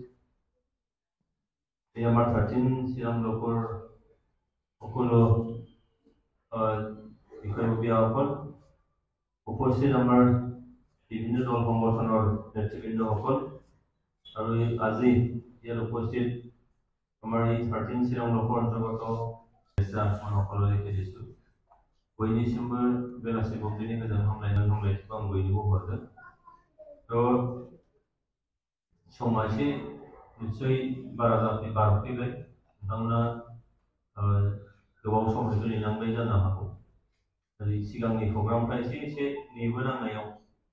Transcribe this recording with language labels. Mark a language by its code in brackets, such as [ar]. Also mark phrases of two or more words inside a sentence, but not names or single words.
[as] এই আমাৰ 13 চিৰাং ব্লকৰ সকলো বিষয়ববীয়াসকল উপস্থিত আমাৰ বিভিন্ন দল সংগঠনৰ নেতৃবৃন্দসকল আৰু আজি ইয়াত উপস্থিত আমাৰ এই 13 চিৰাং ব্লকৰ অন্তৰ্গত সকলোৰে দিছোঁ [brx] बयनिसिमबो बेलासि बक्तिनि गोजोन हामलायथिखौ आं बयनोबो हरदों थ' समा एसे निस्सय बारफैबाय नोंथांमोना गोबाव सम नेनांबाय जानो हागौ सिगांनि प्रग्रामफ्रा एसे नेबोनांनायाव